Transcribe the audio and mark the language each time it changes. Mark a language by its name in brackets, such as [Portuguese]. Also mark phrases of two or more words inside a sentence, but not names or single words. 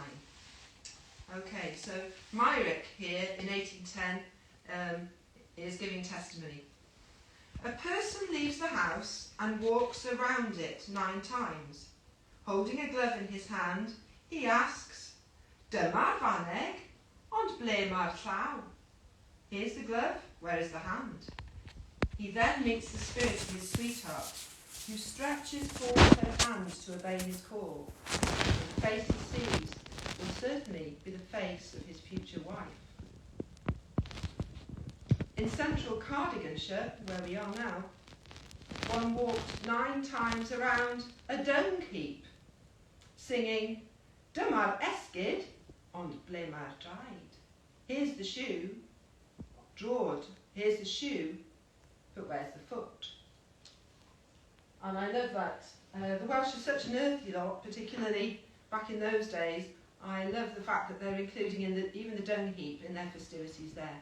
[English] Okay, so Myrick here in 1810 is giving testimony. A person leaves the house and walks around it 9 times. Holding a glove in his hand, he asks, [Welsh] Dyma'r faneg, ond ble ma'r llaw? [English] Here's the glove, where is the hand? He then meets the spirit of his sweetheart, who stretches forth her hand to obey his call. The face he sees will certainly be the face of his future wife. In central Cardiganshire, where we are now, one walked 9 times around a dung heap, singing, [Welsh] Dyma'r esgid, ond ble ma'r draed? [English] Here's the shoe, drawed, here's the shoe, but where's the foot? And I love that. The Welsh are such an earthy lot, particularly back in those days. I love the fact that they're including even the dung heap in their festivities there.